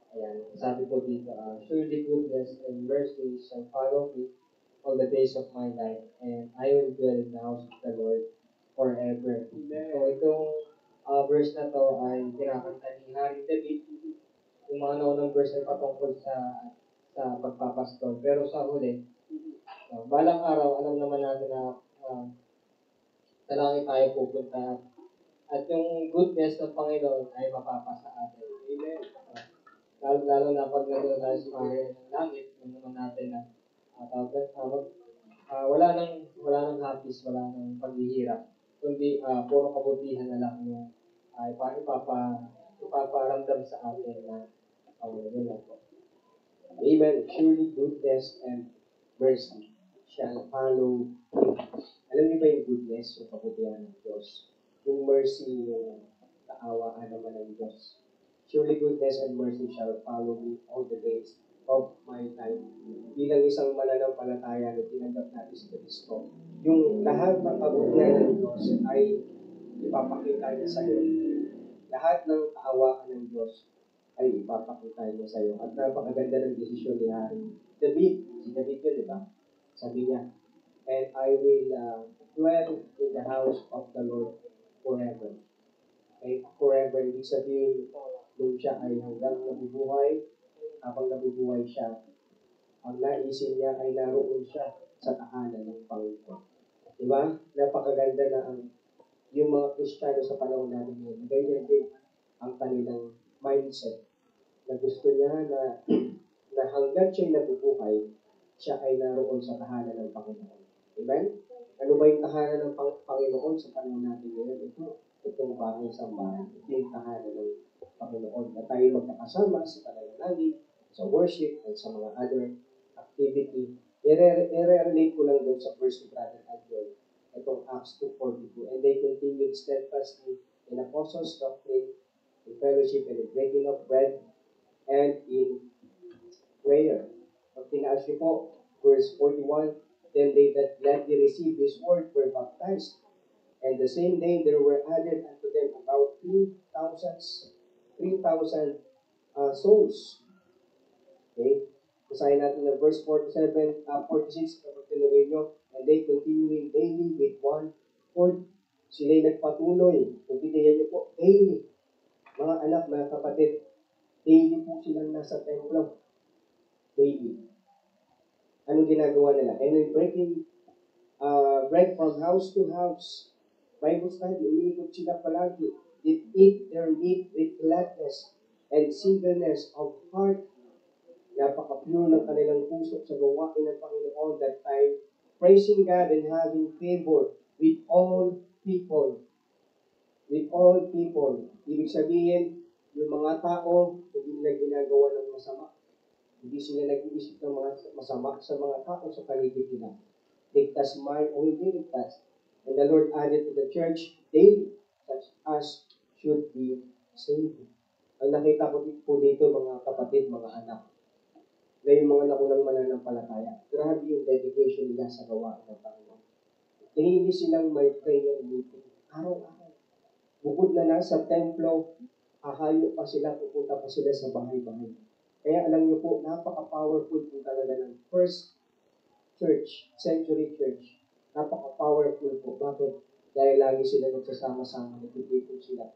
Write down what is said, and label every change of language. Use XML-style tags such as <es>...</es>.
<tl>Ayan, sabi po dito,</tl> <en>surely goodness and mercy shall follow me all the days of my life, and I will dwell in the house of the Lord forever.</en> <tl>So itong verse na to ay kinakanta ni Haring David. Yung mga naunang verse ay patungkol sa pagpapastol. Pero sa huli, balang araw, alam naman natin na sa langit tayo pupunta. At yung goodness ng Panginoon ay mapapasa atin. Amen. Lalo na pag nandun tayo sa bahay ng langit, alam naman natin na wala nang hapis, wala nang paghihirap, kundi puro kabutihan na lang yung ipaparamdam sa atin na yun lang po. Amen.</tl> <en>Surely goodness and mercy shall follow you.</en> <tl>Alam niyo ba yung goodness, yung kabutihan ng Diyos? Yung mercy, yung kaawaan naman ng Diyos.</tl> <en>Surely goodness and mercy shall follow me all the days of my life.</en> <tl>Bilang isang mananampalataya na tinanggap natin sa Kristo, yung lahat ng kabutihan ng Diyos ay ipapakita niya sa iyo. Lahat ng kaawaan ng Diyos ay ipapakita niya sa iyo. At napakaganda ng desisyon ni Hari David. Si David yun, di ba? Sabi niya,</tl> <en>and I will dwell in the house of the Lord forever. Okay?</en> <tl>Forever, ibig sabihin, nung siya ay hanggang nabubuhay, habang nabubuhay siya, ang naisin niya ay naroon siya sa tahanan ng Panginoon. Diba? Napakaganda na yung mga Kristiyano sa panahon natin ngayon, ganyan din ang kanilang mindset na gusto niya na hanggang siya'y nabubuhay, siya ay naroon sa tahanan ng Panginoon. Amen? Ano ba yung tahanan ng Panginoon sa panahon natin ngayon? Itong bahay sa bahay. Ito yung tahanan ng Panginoon. Na tayo magkakasama sa pananalangin, sa worship, at sa mga other activity. I-relate ko lang doon sa verse ni Brother Adrian. Itong Acts 2:42.</tl> <en>And they continued steadfastly in apostles' doctrine, in fellowship, and in breaking of bread, and in prayer.</en> <tl>Pag tinaas niyo po,</tl> <en>verse 41, then they that gladly received this word were baptized. And the same day there were added unto them about 3,000 souls. Okay?</en> <tl>Basahin natin na verse 46, kapag tinuloy nyo,</tl> <en>and they continuing daily with one accord.</en> <tl>Sila'y nagpatuloy. Kung titiyan nyo po, daily. Mga anak, mga kapatid, daily po silang nasa templo. Daily. Anong ginagawa nila?</tl> <en>And they're breaking bread from house to house. Bible study,</en> <tl>umiikot sila palagi.</tl> <en>They eat their meat with gladness and singleness of heart.</en> <tl>Napaka-pure ng kanilang puso sa gawain ng Panginoon</tl> <en>that time, praising God and having favor with all people. With all people.</en> <tl>Ibig sabihin, yung mga tao, hindi nila ginagawa ng masama. Hindi sila nag-iisip ng mga masama sa mga tao sa paligid nila. Ligtas man o hindi ligtas.</tl> <en>And the Lord added to the church daily, such as should be saved.</en> <tl>Ang nakita ko po dito, mga kapatid, mga anak, na yung mga nakulang mananampalataya, grabe yung dedication nila sa gawain ng Panginoon. Hindi silang may prayer meeting. Araw-araw. Bukod na nasa templo, hahayo pa sila, pupunta pa sila sa bahay-bahay. Kaya alam niyo po, napaka-powerful po talaga ng first church, century church. Napaka-powerful po. Bakit? Dahil lagi sila nagsasama-sama, nagtitipon sila.</tl>